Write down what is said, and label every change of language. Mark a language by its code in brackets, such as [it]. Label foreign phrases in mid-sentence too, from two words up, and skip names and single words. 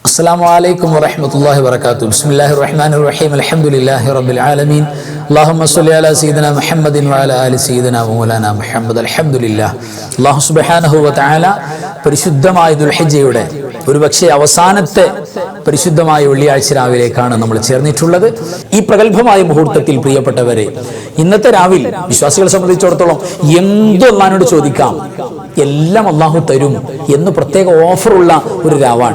[ar] السلام عليكم ورحمة الله وبركاته. بسم الله الرحمن الرحيم. الحمد لله رب العالمين. اللهم صل على سيدنا محمد وعلى آل سيدنا مولانا محمد. الحمد لله. الله سبحانه و تعالى [ml] പരിശുദ്ധമായ ദുൽഹിജ്ജയുടെ ഒരുപക്ഷെ അവസാനത്തെ പരിശുദ്ധമായ വെള്ളിയാഴ്ച രാവിലേക്കാണ് നമ്മൾ ചേർന്നിട്ടുള്ളത്. ഈ പ്രഗത്ഭമായ മുഹൂർത്തത്തിൽ പ്രിയപ്പെട്ടവരെ, ഇന്നത്തെ രാവിൽ വിശ്വാസികളെ സംബന്ധിച്ചിടത്തോളം എന്തും അല്ലാഹുവിനോട് ചോദിക്കാം, എല്ലാം അല്ലാഹു തരും എന്ന് പ്രത്യേക ഓഫറുള്ള ഒരു രാവാണ്.